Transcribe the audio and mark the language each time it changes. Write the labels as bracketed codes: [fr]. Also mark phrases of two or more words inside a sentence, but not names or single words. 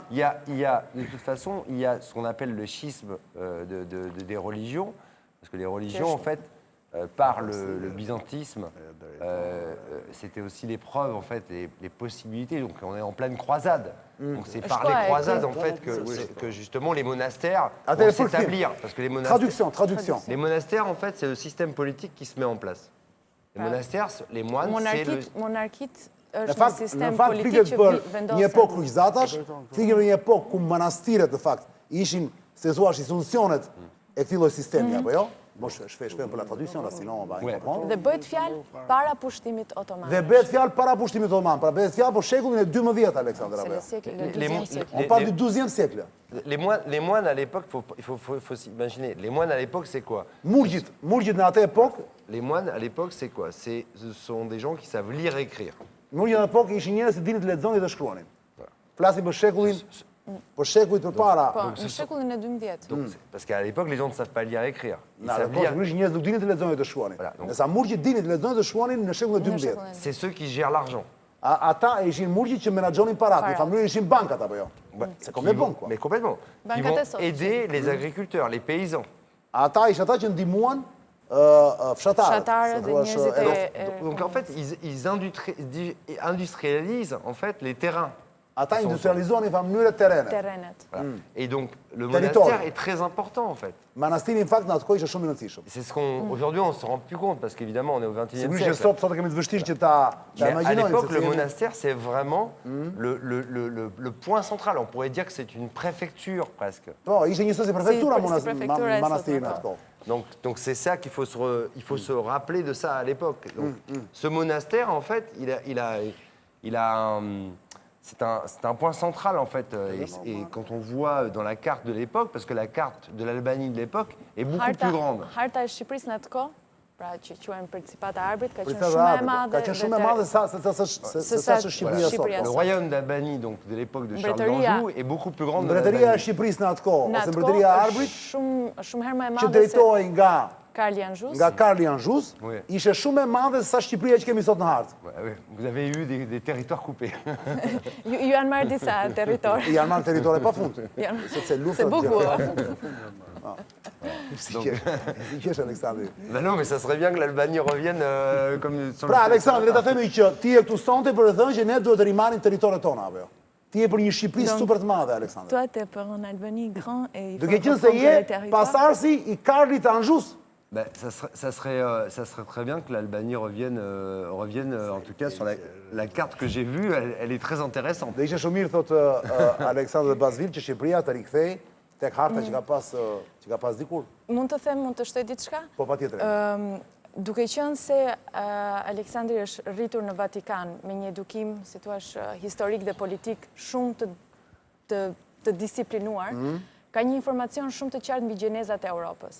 [fr] il y a, de toute façon, il y a ce qu'on appelle le schisme des religions, parce que les religions, en fait, par le byzantisme, c'était aussi les preuves, en fait, les possibilités. Donc on est en pleine croisade. Donc c'est par les croisades, en fait, que justement les monastères Attends, vont pour le film. s'établir. Parce que les monastères, Traduction. les monastères, en fait, c'est le système politique qui se met en place. Les monastères, les moines, c'est le... [sq] Monarkit Në është një fakt, sistem flitet politik që për një vendosen. epokë kryqëzatash, flitet për një epokë ku manastiret në fakt ishin, se thuash, institucionet e këtij lloji sistemi, apo jo? Mo shpesh [fr] për la traduction, là, sinon on va rien comprendre. [sq] Dhe bëhet fjalë para pushtimit otoman. Dhe bëhet fjalë para pushtimit otoman, pra bëhet fjalë për shekullin e 12, Aleksandr, [fr] C'est [sq] apo [fr] le [sq] jo? [fr] siècle, le Les- 12e siècle. On parle du 12e siècle. Les moines à l'époque, il faut s'imaginer, les moines à l'époque, c'est quoi? [sq] Murgjit në atë epokë, [fr] Les moines à l'époque, c'est quoi? Ce sont des gens qui savent lire et écrire. [sq] murgjit në atë epokë ishin njerëz që dinin të lexonin dhe shkruanin. Flasim për shekullin, për shekullit përpara. Po, në shekullin e 12. [fr] Donc, parce qu'à l'époque, les gens ne savent pas lire et écrire. Ils [sq] Në atë [fr] savent [sq] epokë [fr] lire. [sq] sigurisht njerëz nuk dinin të lexonin dhe të shkruanin. [fr] Voilà, donc- [sq] Nësa murgjit dinin të lexonin dhe të shkruanin në shekullin e 12. [fr] C'est ceux qui gèrent l'argent. [sq] Ata ishin murgjit që menaxhonin paratë, në Parat. familjen ishin bankat apo jo? [fr] C'est comme les banques, quoi. Mais complètement. Qui Banca vont Tesoro. aider les agriculteurs, les paysans. [sq] Ata ishin ata që ndihmuan fshatarët. Fshatarët dhe njerëzit e... [fr] Donc en fait, ils industrialisent en fait les terrains. [sq] Ata industrializonin në mënyrë terrene. terrenet. [fr] Voilà. Et donc, le Territoire. monastère est très important, en fait. [sq] Manastiri në fakt në atë kohë ishte shumë i rëndësishëm. [fr] C'est ce qu'on... Aujourd'hui, on ne se rend plus compte, parce qu'évidemment, on est au XXIe [sq] Sigurisht që [fr] siècle. [sq] sot kemi të vështirë që ta [fr] Mais à [sq] imagjinojmë. [fr] l'époque, [sq] se [fr] le [sq] si jemi- [fr] monastère, c'est vraiment le point central. On pourrait dire que c'est une préfecture, presque. [sq] Po, ishte njësoj si prefektura Si prefektura e manastiri në sotme, atë kohë. [fr] Donc c'est ça qu'il faut il faut se rappeler de ça à l'époque. Donc, ce monastère, en fait, il a c'est un point central, en fait. Et quand on voit dans la carte de l'époque, parce que la carte de l'Albanie de l'époque est beaucoup plus grande. [sq] Harta e Shqipërisë në atë kohë, pra që quajmë Principat e Arbrit, ka qenë Pritat e shumë e Arbrit, madhe. Ka qenë shumë e madhe se sa që Shqipëria Shqipëria sot. [fr] Le royaume d'Albanie, donc de l'époque de Charles [sq] Mbretëria- [fr] d'Anjou, est beaucoup plus grande que [sq] Mbretëria e [fr] l'Albanie. [sq] Shqipërisë në atë kohë, Në ose atë mbretëria e kohë Arbrit, shumë herë më e që madhe se drejtohej Karli Anxhus. nga Karli Anxhus, [fr] Oui. [sq] ishte shumë e madhe se sa Shqipëria që kemi sot në hartë. [fr] Ouais, ouais. Vous avez eu des territoires coupés. [sq] Ju janë marrë disa territor. Janë marrë territore pa fund. Janë- Sepse Se luftën bukur. Si qesh Aleksandri. [fr] Ben non, mais ça serait bien que l'Albanie revienne comme sur [sq] Pra, [fr] le... [sq] Aleksandri, le ta themi që ti e këtu sonte për të thënë që ne duhet të rimarrim territoret tona, apo jo? Ti e për një Shqipëri super të madhe, Aleksandri. [fr] Toi, t'es pour une Albanie grand et il faut [sq] Duke qenë se [fr] reprendre je les territoires. [sq] pasarsi i Karlit Anxhus. [fr] Ben, ça serait très bien que l'Albanie revienne, en tout cas sur la carte que j'ai vue, elle est très intéressante. [sq] Dhe ishte shumë mirë, thot Aleksandr Bazvil, që Shqipëria të rikthej tek harta që ka pas dikur. Mund të them, mund të shtoj diçka? Po patjetër. Duke qenë se Aleksandri është rritur në Vatikan me një edukim, si thua, historik dhe politik shumë të disiplinuar, ka një informacion shumë të qartë mbi gjenezat e Europës.